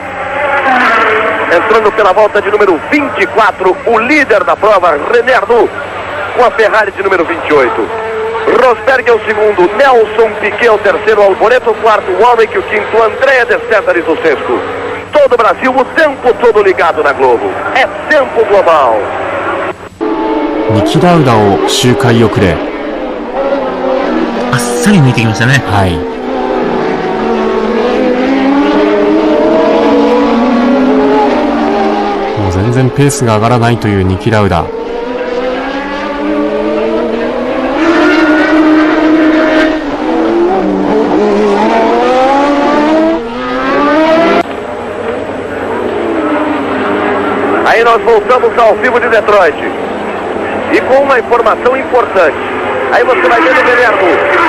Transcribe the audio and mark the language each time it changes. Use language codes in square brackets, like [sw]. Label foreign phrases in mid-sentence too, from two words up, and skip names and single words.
[pt] Entrando pela volta de número 24, o líder da prova, René Arnoux, com a Ferrari de número 28. Rosberg é o 2º, Nelson Piquet é o 3º, Alboreto o 4º, Warwick o 5º, Andrea de Césares o 6º. Todo o Brasil o tempo todo ligado na Globo. É tempo global. [ja] ニキラウダを周回遅れ。あっさり抜いてきましたね。はい。もう全然ペースが上がらないというニキラウダ。 [pt] Aí nós voltamos ao vivo de Detroit. E com uma informação importante. Aí você vai ver o René Arnoux.